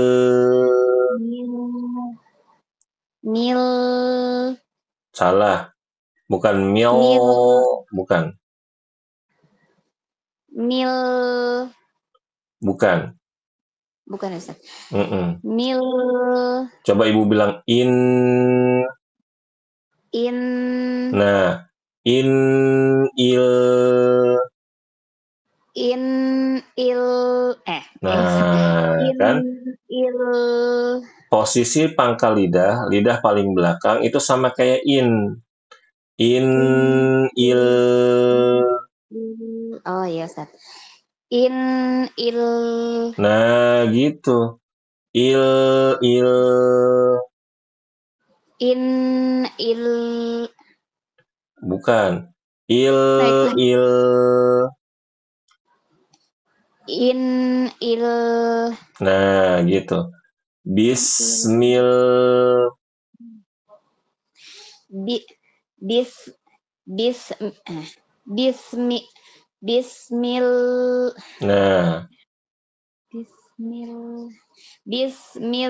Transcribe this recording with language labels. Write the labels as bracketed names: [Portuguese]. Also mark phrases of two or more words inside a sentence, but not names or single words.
[Indonesian] Mil. Salah. Bukan mil. Bukan. Mil. Bukan. Bukan, Ustaz. Mil. Coba Ibu bilang in. In. Nah, in il. In il. Nah, In kan? il. Posisi pangkal lidah paling belakang itu sama kayak in. In il. Oh iya, Ustaz. In il. Nah, gitu. Il. In il. Bukan. Il. In il. Nah, gitu. Bismil. Bismil. Nah. Bismil.